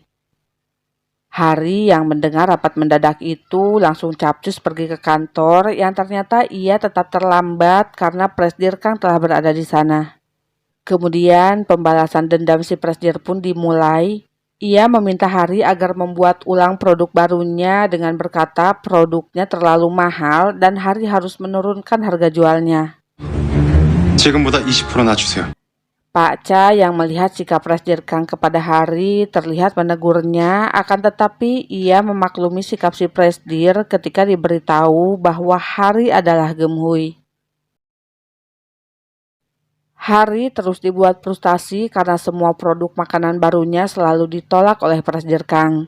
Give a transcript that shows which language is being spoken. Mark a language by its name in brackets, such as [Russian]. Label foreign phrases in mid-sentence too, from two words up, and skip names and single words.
[Indonesian] Hari yang mendengar rapat mendadak itu langsung capcus pergi ke kantor yang ternyata ia tetap terlambat karena Presdir Kang telah berada di sana. Kemudian pembalasan dendam si Presdir pun dimulai. Ia meminta Hari agar membuat ulang produk barunya dengan berkata produknya terlalu mahal dan Hari harus menurunkan harga jualnya. [Korean] 지금보다 20%나 주세요. [Indonesian] Pak Cha yang melihat sikap Presdir Kang kepada Hari terlihat menegurnya, akan tetapi ia memaklumi sikap si Presdir ketika diberitahu bahwa Hari adalah Gemhui. Hari terus dibuat frustasi karena semua produk makanan barunya selalu ditolak oleh Presdir Kang.